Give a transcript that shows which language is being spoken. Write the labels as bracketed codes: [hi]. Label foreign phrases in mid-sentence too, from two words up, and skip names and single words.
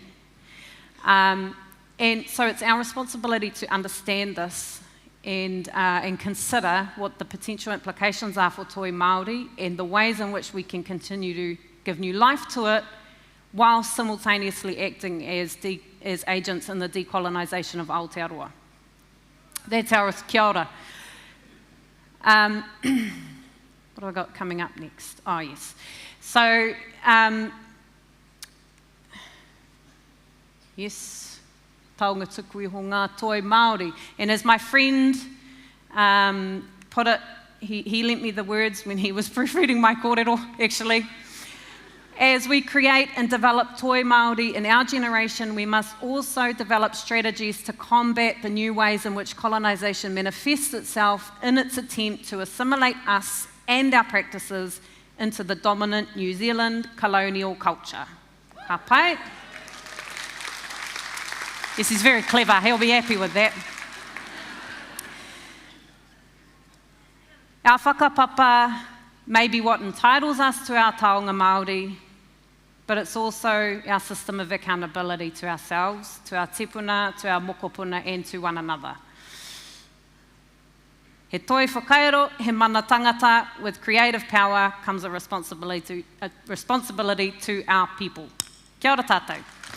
[en] And so it's our responsibility to understand this and consider what the potential implications are for [mi] toi Māori [en] and the ways in which we can continue to give new life to it while simultaneously acting as agents in the decolonisation of Aotearoa. That's our [mi] kia ora. [en] What have I got coming up next? Oh, yes. So, yes, [mi] taonga tuku iho ngā toi Māori. [en] And as my friend put it, he lent me the words when he was proofreading my kōrero, actually. As we create and develop [mi] toi Māori [en] in our generation, we must also develop strategies to combat the new ways in which colonisation manifests itself in its attempt to assimilate us and our practices into the dominant New Zealand colonial culture. [mi] Ka pai? [en] Yes, he's very clever. He'll be happy with that. Our whakapapa may be what entitles us to our [mi] taonga Māori, [en] but it's also our system of accountability to ourselves, to our tipuna, to our mokopuna, and to one another. [mi] He toi whakaero, he mana tangata, [en] with creative power comes a responsibility to our people. [mi] Kia ora tātou.